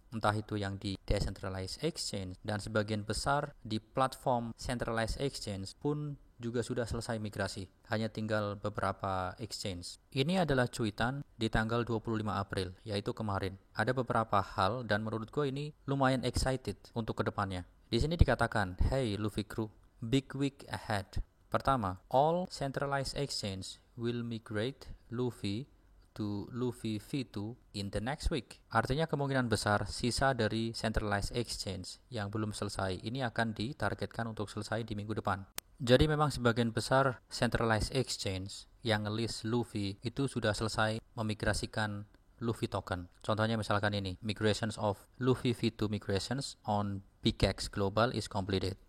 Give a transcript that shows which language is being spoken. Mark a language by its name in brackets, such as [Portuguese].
[Indonesian] Entah itu yang di decentralized exchange dan sebagian besar di platform centralized exchange pun juga sudah selesai migrasi. Hanya tinggal beberapa exchange. Ini adalah cuitan di tanggal 25 April, yaitu kemarin. Ada beberapa hal dan menurut gue ini lumayan excited untuk kedepannya. Di sini dikatakan, [English] hey Luffy crew, big week ahead. Pertama, all centralized exchange will migrate Luffy to Luffy V2 in the next week. [Indonesian] Artinya kemungkinan besar sisa dari centralized exchange yang belum selesai ini akan ditargetkan untuk selesai di minggu depan. Jadi memang sebagian besar centralized exchange yang nge-list Luffy itu sudah selesai memigrasikan Luffy token. Contohnya misalkan ini, [English] migrations of Luffy V2 migrations on BigX Global is completed.